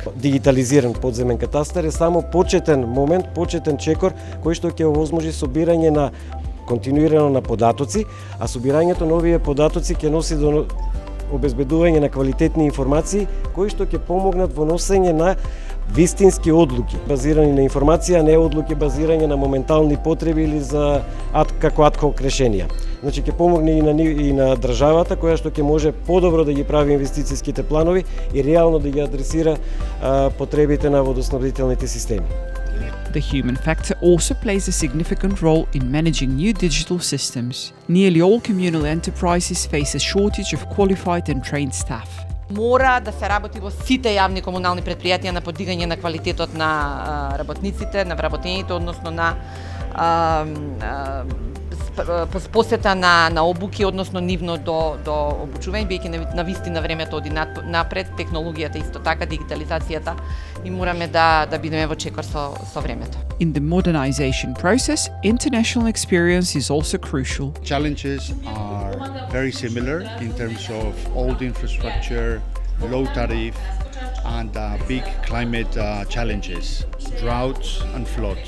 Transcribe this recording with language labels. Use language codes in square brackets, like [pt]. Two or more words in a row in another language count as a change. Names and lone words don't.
[mk] Дигитализиран подземен катастар е само почетен момент, почетен чекор кој што ќе овозможи собирање на континуирано на податоци, а собирањето на овие податоци ќе носи до обезбедување на квалитетни информации кои што ќе помогнат во носење на вистински одлуки, базирани на информација, не одлуки базирани на моментални потреби или за како адхок решенија. Значи ќе помогне и на државата која што ќе може подобро да ги прави инвестицијските планови и реално да ги адресира потребите на водоснабдителните системи. [en] The human factor also plays a significant role in managing new digital systems. Nearly all communal enterprises face a shortage of qualified and trained staff. [mk] Мора да се работи во сите јавни комунални претпријатија на подигање на квалитетот на работниците, на вработењето, односно на посета на обуки, односно нивно до обучување, бидејќи на вистина времето оди напред, технологијата исто така, дигитализацијата, и мораме да бидеме во чекор со времето. [en] In the modernization process, international experience is also crucial. Challenges are very similar in terms of old infrastructure, low tariff, and big climate challenges, droughts and floods.